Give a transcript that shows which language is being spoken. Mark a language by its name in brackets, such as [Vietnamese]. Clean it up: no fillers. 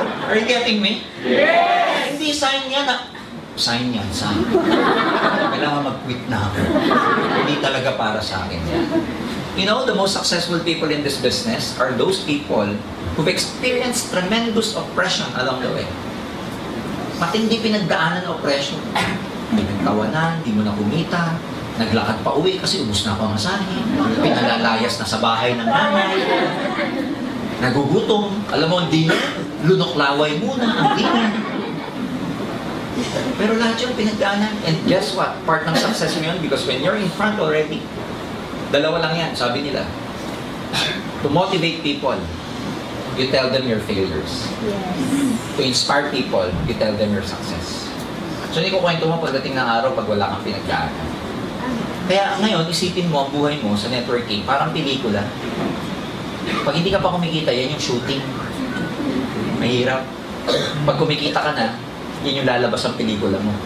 [English] Are you getting me? Yes! [Filipino] Hindi sign yan na, [English] sign yan, sign. [Filipino] Kailangan mag-quit na ako. Hindi talaga para sa akin yan. [English] You know, the most successful people in this business are those people who've experienced tremendous oppression along the way. [Filipino] Matindi pinagdaanan ng oppression. Pinagtawanan, di mo na kumita, naglakad pa uwi kasi ubus na pamasahe, pinalalayas na sa bahay ng nanay, nagugutom, alam mo, ang dinner, lunok-laway muna, ang dinner. Pero lahat yung pinagdaanan, [English] and guess what? [Filipino] Part ng success mo yun, [English] because when you're in front already, [Filipino] dalawa lang yan, sabi nila. [English] To motivate people, you tell them your failures. To inspire people, you tell them your success. [Filipino] So hindi ko kwento mo pagdating ng araw pag wala kang pinagdaanan. Kaya ngayon, isipin mo ang buhay mo sa networking, parang pelikula. Pag hindi ka pa kumikita, yan yung shooting. Mahirap. Pag kumikita ka na, yan yung lalabas ang pelikula mo.